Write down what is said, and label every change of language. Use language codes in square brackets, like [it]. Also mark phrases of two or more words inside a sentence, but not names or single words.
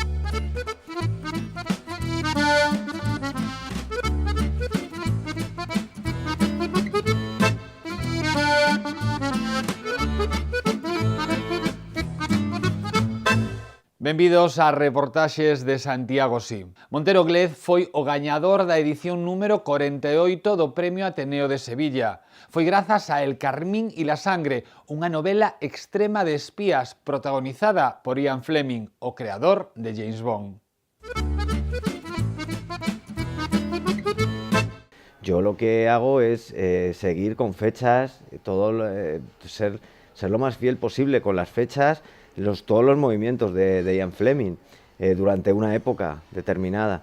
[gl] Benvidos a Reportaxes de Santiago Sí. Montero Glez foi o gañador da edición número 48 do Premio Ateneo de Sevilla. Foi grazas a El Carmín y la Sangre, unha novela extrema de espías protagonizada por Ian Fleming, o creador de James Bond. [es] Yo lo que hago es seguir con fechas, ser lo más fiel posible con las fechas, todos los movimientos de Ian Fleming durante una época determinada.